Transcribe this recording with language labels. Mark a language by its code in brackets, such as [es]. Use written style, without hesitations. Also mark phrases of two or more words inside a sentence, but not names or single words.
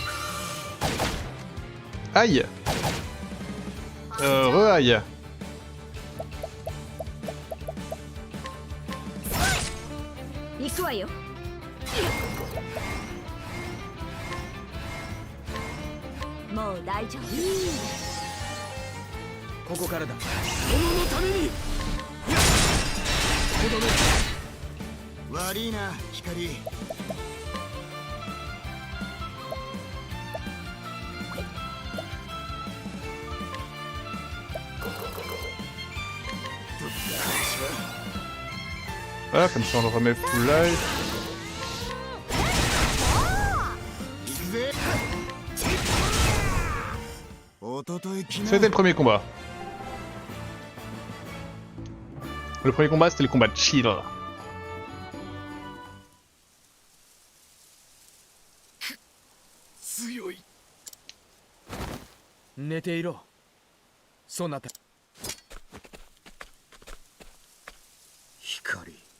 [fr] Aïe. Re-aïe. [ja] 行くわよ。もう大丈夫。ここからだ。己のために。とどめ。悪いな、光。 [fr] Voilà, comme ça on le remet [en] full life. [fr] C'était le premier combat. Le premier combat c'était le combat de chill. [ja] 強い。寝ていろ。そなた。光。